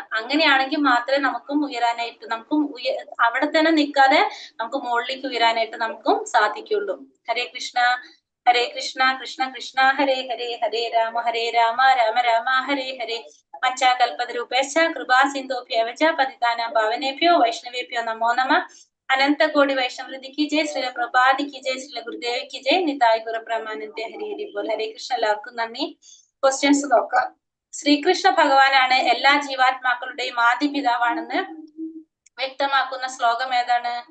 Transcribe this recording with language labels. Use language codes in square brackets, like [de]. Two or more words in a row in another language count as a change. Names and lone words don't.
[ml] അങ്ങനെയാണെങ്കിൽ മാത്രമേ നമുക്കും ഉയരാനായിട്ട്, അവിടെ തന്നെ നിൽക്കാതെ നമുക്ക് മുകളിലേക്ക് ഉയരാനായിട്ട് നമുക്കും സാധിക്കുള്ളൂ. [sa] ഹരേ കൃഷ്ണ ഹരേ കൃഷ്ണ കൃഷ്ണ കൃഷ്ണ ഹരേ ഹരേ, ഹരേ രാമ രാമ രാമ ഹരേ ഹരേ. മച്ചാകൽപതരൂപേശ കൃപാ സിന്ധോഭ്യവച പതിതാനാം പാവനേഭ്യോ വൈഷ്ണവേഭ്യോ നമോ നമഃ. [hi] अनंत कोटि वैष्णववृति की जय, श्रील प्रभाति की जय, श्रील गुरुदेव की जय, निताई गुरु ब्रह्मानंद हरि हरि बोल. [sa] ഹരേ കൃഷ്ണ. [ml] എല്ലാവർക്കും നന്ദി. ക്വസ്റ്റ്യൻസ് നോക്കാം. ശ്രീകൃഷ്ണ ഭഗവാനാണ് എല്ലാ ജീവാത്മാക്കളുടെയും ആദി പിതാവാണെന്ന് വ്യക്തമാക്കുന്ന ശ്ലോകം ഏതാണ്?